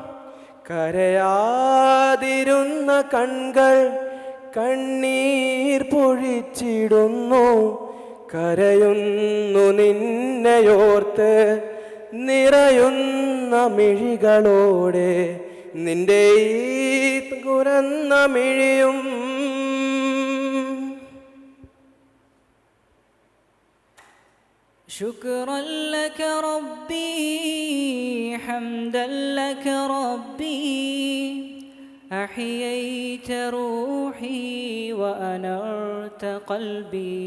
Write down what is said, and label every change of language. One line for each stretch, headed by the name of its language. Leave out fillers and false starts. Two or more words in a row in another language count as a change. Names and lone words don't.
Malayalam: കരയാതിരുന്ന കൺകൾ കണ്ണീർ പൊഴിച്ചിടുന്നു. കരയുന്നു നിന്നെയോർത്ത് നിറയുന്ന മിഴികളോടെ. നിന്റെ ഈ തുറന്ന മിഴിയും
Arabic: شكرا لك ربي حمدا لك ربي أحييت روحي وأنرت قلبي.